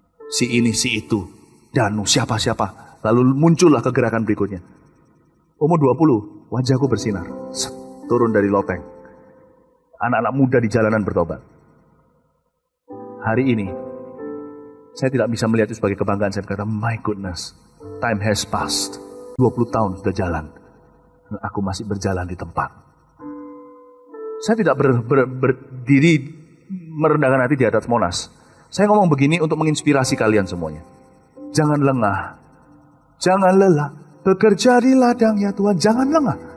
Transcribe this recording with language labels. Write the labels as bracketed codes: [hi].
[id] Si ini, si itu. Danu, siapa-siapa. Lalu muncullah kegerakan berikutnya. Umur 20, wajahku bersinar. Turun dari loteng. Anak-anak muda di jalanan bertobat. Hari ini, saya tidak bisa melihat itu sebagai kebanggaan. Saya berkata, [en] my goodness, time has passed. [id] 20 tahun sudah jalan. Dan aku masih berjalan di tempat. Saya tidak berdiri merendahkan hati di atas Monas. Saya ngomong begini untuk menginspirasi kalian semuanya. Jangan lengah. Jangan lelah. Bekerja di ladang ya Tuhan. Jangan lengah.